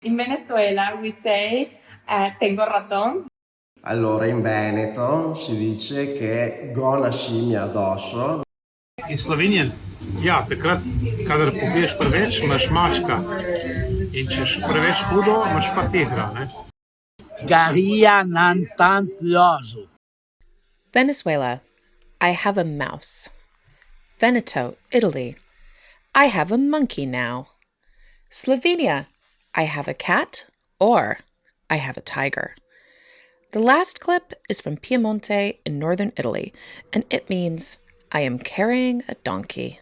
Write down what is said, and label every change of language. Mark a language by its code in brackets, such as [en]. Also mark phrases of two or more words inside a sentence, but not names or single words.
[en] In Venezuela we say [es] tengo ratón. [it] Allora in Veneto si dice che [vec] go na scimmia addosso. [sl] In Sloveniji, ja, takrat, kadar popiješ preveč, imaš mačka. In če je preveč hudo, imaš pa tigra, ne? Garia nan tantioso. [en] Venezuela, I have a mouse. Veneto, Italy, I have a monkey now. Slovenia, I have a cat, or I have a tiger. The last clip is from Piemonte in northern Italy, and it means I am carrying a donkey.